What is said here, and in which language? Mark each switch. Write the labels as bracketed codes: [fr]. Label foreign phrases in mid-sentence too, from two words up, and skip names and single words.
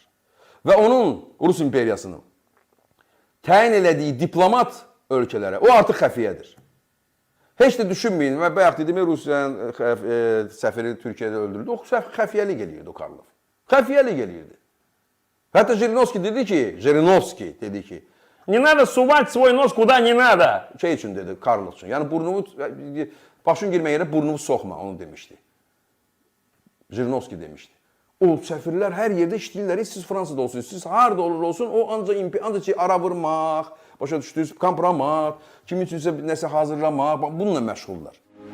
[az] Və onun, Rus imperiyasının təyin elədiyi diplomat ölkələrə, o artıq xəfiyyədir. Heç də düşünməyin, və bayaq dedim, Rusiyanın səfiri Türkiyədə öldürüldü. O xəfiyyəlik eləyirdi o Karlov. Xəfiyyəlik eləyirdi. Hətta Jirinovski dedi ki, [ru] не надо сувать свой нос куда не надо. [az] Şey üçün dedi, Karlov üçün. Yəni başın girmək yerə burnumu soxma, onu demişdi. Jirinovski demişdi. O səfirlər hər yerdə işləyirlər, siz Fransada olsun, siz harada olur olsun, o ancaq ki, ara vurmaq, başa düşdünüz, kompromat, kimin üçünsə nəsə hazırlamaq, bununla məşğullar.